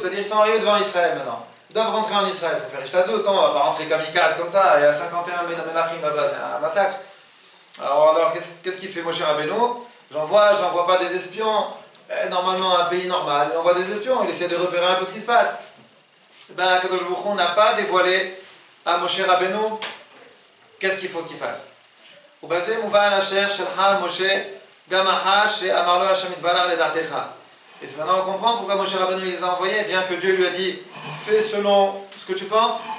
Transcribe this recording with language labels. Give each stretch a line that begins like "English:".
French: C'est-à-dire ils sont arrivés devant Israël maintenant. Ils doivent rentrer en Israël, il faut faire Ishtadlut, non, on ne va pas rentrer kamikaze comme ça, il y a 51 Menachim là-bas, c'est un massacre. Alors qu'est-ce qu'il fait Moshe Rabbeinu? J'envoie pas des espions, normalement un pays normal, il envoie des espions, il essaie de repérer un peu ce qui se passe. Ben, Kadosh Baruch Hu n'a pas dévoilé à Moshe Rabbeinu qu'est-ce qu'il faut qu'il fasse.
Hebrew: ובזה מובן אשר שלחה משה גם אחר שאמר לו השם יתברך לדעתך.
French: Et c'est maintenant on comprend pourquoi Moshe Rabbeinu il les a envoyés, bien que Dieu lui a dit fais selon ce que tu penses.